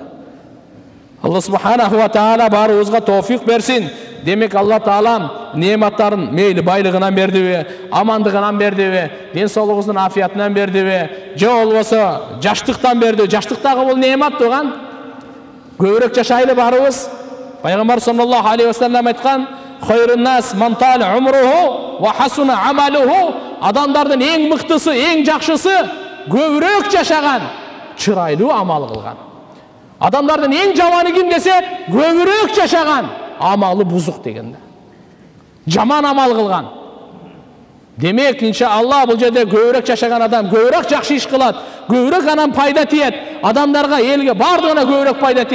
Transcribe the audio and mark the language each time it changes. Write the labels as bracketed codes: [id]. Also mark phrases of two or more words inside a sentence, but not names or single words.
[ar] الله سبحانه وتعالى [ky] баарыбызга товфик берсин. Демек Алла Таалам неаматтарын мейли байлыгынан бердиби, амандыгынан бердиби, ден соолугубуздун афиятынан бердиби, же болбосо жаштыктан берди. Жаштыктагы бул неамат туган. Көбүрөөк жашайлы баарыбыз. Пайгамбар [ar] صلى الله عليه وسلم [ky] айткан: [ar] "خير الناس من طال عمره وحسن عمله." [ky] Адамдардын эң мыктысы, эң жакшысы көбүрөөк жашаган, чырайлуу амал кылган. Адамдардын эң жаманы ким десе, көбүрөөк жашаган, амалы бузук дегенде. Жаман амал кылган. Демек, иншалла бул жерде көбүрөөк жашаган адам көбүрөөк жакшы иш кылат, көбүрөөк анан пайда тиет, адамдарга, элге бардыгына көбүрөөк пайда тиет.